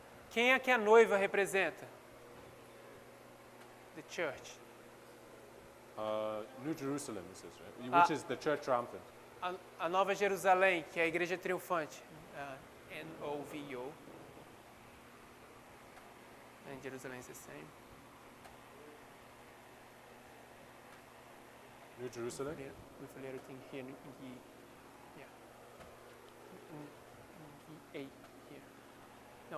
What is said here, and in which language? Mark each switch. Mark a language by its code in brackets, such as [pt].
[pt] Quem é que a noiva representa? [en] The church. New Jerusalem, it says, right? Ah. Which is the church triumphant. [pt] A Nova Jerusalém, que é a igreja triunfante. N-O-V-O. [en] And Jerusalem is the same. New Jerusalem? With a little thing here. Yeah. A here. No,